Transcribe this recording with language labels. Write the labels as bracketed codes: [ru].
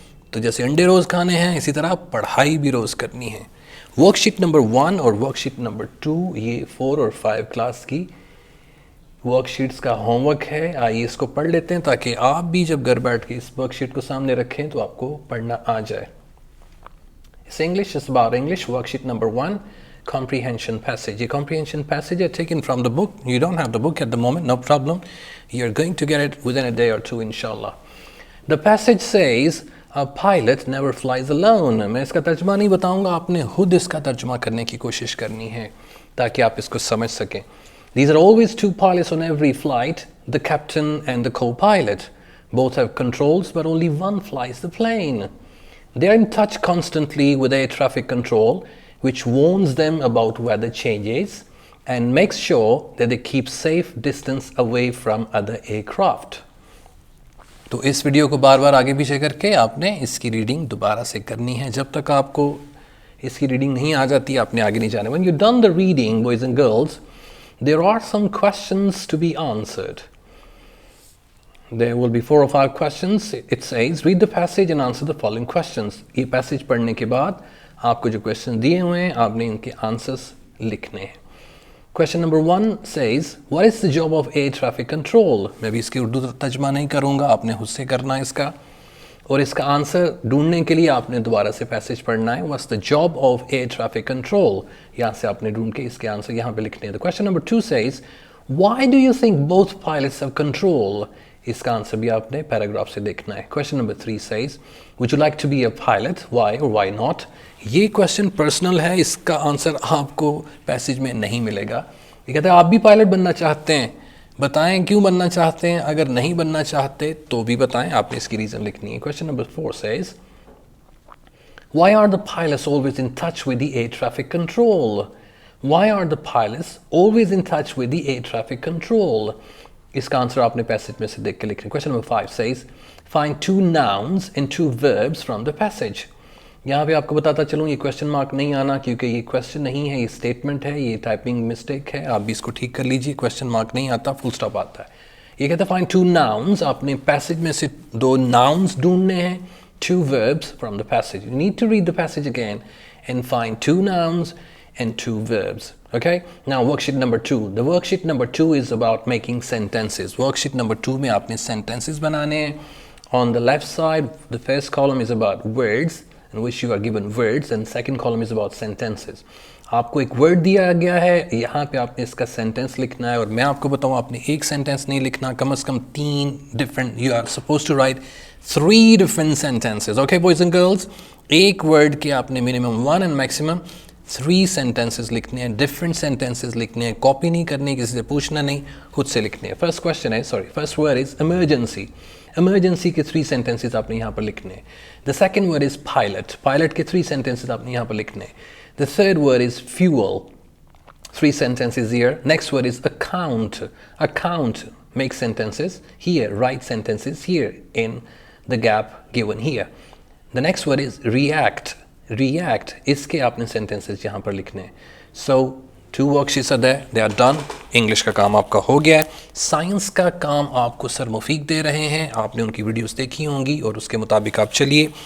[ur] تو جیسے انڈے روز کھانے ہیں، اسی طرح پڑھائی بھی روز کرنی ہے. ورک شیٹ نمبر 1 اور ورک شیٹ نمبر 2 یہ 4 اور 5 کلاس کی ورک شیٹس کا ہوم ورک ہے. آئیے اس کو پڑھ لیتے ہیں تاکہ آپ بھی جب گھر بیٹھ کے اس ورک شیٹ کو سامنے رکھیں تو آپ کو پڑھنا آ جائے. [en] It's English, it's about English. Worksheet number 1, comprehension passage. A comprehension passage are taken from the book. You don't have the book at the moment, no problem. You're going to get it within a day or two, inshallah. The passage says, a pilot never flies alone. [ur] میں اس کا ترجمہ نہیں بتاؤں گا، آپ نے خود اس کا ترجمہ کرنے کی کوشش کرنی ہے تاکہ آپ اس کو سمجھ سکیں. [en] These are always 2 pilots on every flight, the captain and the co-pilot. Both have controls, but only one flies the plane. They are in touch constantly with air traffic control, which warns them about weather changes and makes sure that they keep safe distance away from other aircraft. [ur] تو اس video کو بار بار آگے پیچھے کر کے آپ نے اس کی reading دوبارہ سے کرنی ہے. جب تک آپ کو اس کی ریڈنگ نہیں آ جاتی آپ نے آگے نہیں جانا. [en] When you've done the reading, boys and girls, there are some questions to be answered. There will be 4 or 5 questions. It says, read the passage and answer the following questions. [ur] یہ passage پڑھنے کے بعد آپ کو جو question دیے ہوئے ہیں آپ نے ان کے آنسرس لکھنے ہیں. [en] Question number 1 says, what is the job of air traffic control? [ur] میں بھی اس کی اردو ترجمہ نہیں کروں گا، آپ نے خود سے کرنا ہے اس کا. اور اس کا آنسر ڈھونڈنے کے لیے آپ نے دوبارہ سے پیسیج پڑھنا ہے. [en] What's the job of air traffic control? [ur] یہاں سے آپ نے ڈھونڈ کے اس کے آنسر یہاں پہ لکھنے ہیں. [en] The question number 2 says, why do you think both pilots have control? [ur] اس کا آنسر بھی آپ نے پیراگراف سے دیکھنا ہے. [en] Question number 3 says, would you like to be a pilot? Why or why not? [ur] یہ کویشچن پرسنل ہے، اس کا آنسر آپ کو پیسیج میں نہیں ملے گا. یہ کہتا ہے آپ بھی پائلٹ بننا چاہتے ہیں، بتائیں کیوں بننا چاہتے ہیں، اگر نہیں بننا چاہتے تو بھی بتائیں، آپ نے اس کی ریزن لکھنی ہے. [en] Question number 4 says, why are the pilots always in touch with the air traffic control? Why are the pilots always in touch with the air traffic control? [ur] اس کا آنسر آپ نے پیسیج میں سے دیکھ کے لکھنا ہے. [en] Question number 5 says, find 2 nouns and 2 verbs from the passage. [ur] یہاں پہ آپ کو بتاتا چلوں یہ کویشچن مارک نہیں آنا کیونکہ یہ کویشچن نہیں ہے، یہ اسٹیٹمنٹ ہے، یہ ٹائپنگ مسٹیک ہے، آپ بھی اس کو ٹھیک کر لیجیے. کویشچن مارک نہیں آتا، فل اسٹاپ آتا ہے. یہ کہتا ہے [en] find 2 nouns. [ur] آپ نے پیسیج میں سے 2 nouns ڈھونڈنے ہیں, [en] 2 verbs from the passage. You need to read the passage again and find 2 nouns and 2 verbs. Okay, now worksheet number 2. The worksheet number 2 is about making sentences. [ur] Worksheet number 2 میں آپ نے sentences بنانے ہیں. [en] On the left side, the first column is about words in which you are given words, and second column is about sentences. [ur] آپ کو ایک word دیا گیا ہے، یہاں پہ آپ نے اس کا سینٹینس لکھنا ہے. اور میں آپ کو بتاؤں آپ نے ایک سینٹینس نہیں لکھنا، کم از کم [en] 3 different, you are supposed to write 3 different sentences. Okay boys and girls, [ur] ایک ورڈ کے آپ نے [en] minimum 1 and maximum 3 sentences [ur] لکھنے ہیں. different sentences لکھنے ہیں، کاپی نہیں کرنے، کسی سے پوچھنا نہیں، خود سے لکھنے ہیں. [en] first word is emergency. [ur] emergency کے 3 sentences آپ نے یہاں پر لکھنے ہیں. [en] the second word is pilot. [ur] pilot کے 3 sentences آپ نے یہاں پر لکھنے ہیں. [en] the third word is fuel. 3 sentences here. next word is account. account, make sentences here, write sentences here in the gap given here. the next word is react. [ur] react, اس کے آپ نے sentences یہاں پر لکھنے ہیں. [en] so 2 worksheets are there, they are done. [ur] English کا کام آپ کا ہو گیا ہے. سائنس کا کام آپ کو سر مفید دے رہے ہیں، آپ نے ان کی ویڈیوز دیکھی ہوں گی اور اس کے مطابق آپ چلیے.